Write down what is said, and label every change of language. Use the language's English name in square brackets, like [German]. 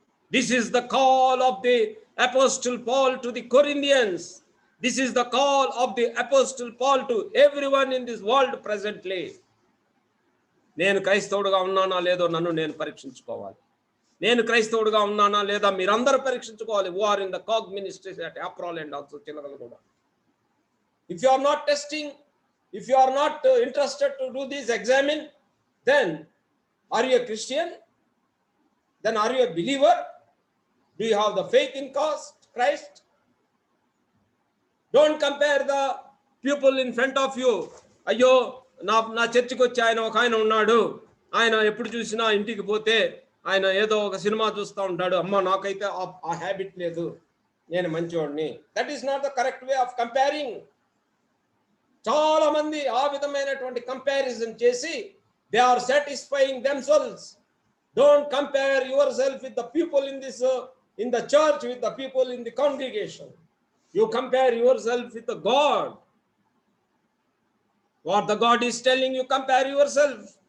[English] This is the call of the Apostle Paul to the Corinthians. This is the call of the Apostle Paul to everyone in this world presently. [Telugu] నేను క్రైస్తవుడుగా ఉన్నానా లేదో నన్ను నేను పరీక్షించుకోవాలి. నేను క్రైస్తవుడుగా ఉన్నానా లేదా మీరందరూ పరీక్షించుకోవాలి. [English] who are in the COG ministries at April and also [Telugu] చిలకలు కూడా. [English] If you are not testing, if you are not interested to do this examine, then are you a Christian? Then are you a believer? Do you have the faith in Christ? Don't compare the people in front of you. [Telugu] అయ్యో నా చర్చికి వచ్చి ఒక ఆయన ఉన్నాడు, ఆయన ఎప్పుడు చూసినా ఇంటికి పోతే ఆయన ఏదో ఒక సినిమా చూస్తూ ఉంటాడు. అమ్మ నాకైతే ఆ హ్యాబిట్ లేదు, నేను మంచివాడిని. [English] That is not the correct way of comparing. [Telugu] చాలా మంది ఆ విధమైనటువంటి కంపారిజన్ చేసి [English] They are satisfying themselves. Don't compare yourself with the people in the church, with the people in the congregation. You compare yourself with the God. What the God is telling you, compare yourself.